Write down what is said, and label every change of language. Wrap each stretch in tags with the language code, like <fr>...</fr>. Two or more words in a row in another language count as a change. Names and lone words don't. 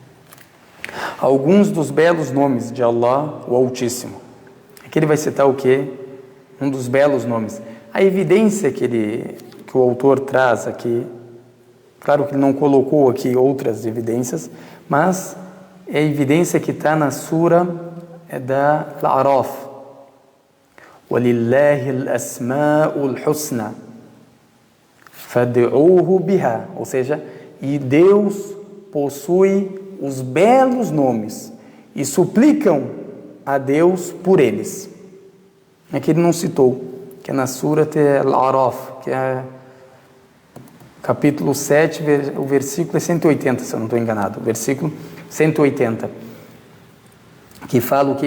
<pt>Alguns dos belos nomes de Allah, o Altíssimo. Aqui ele vai citar o quê? Um dos belos nomes. A evidência que o autor traz aqui, claro que ele não colocou aqui outras evidências, mas é a evidência que está na sura da Al-A'raf.</pt> <ar>وَلِلَّهِ الْأَسْمَاءُ الْحُسْنَى فَادْعُوهُ بِهَا.</ar> <pt>Ou seja, e Deus possui os belos nomes e suplicam a Deus por eles. Aqui ele não citou, que é na Surat Al-A'raf, que é capítulo 7, o versículo é 180, se eu não estou enganado, o versículo 180, que fala o que?</pt>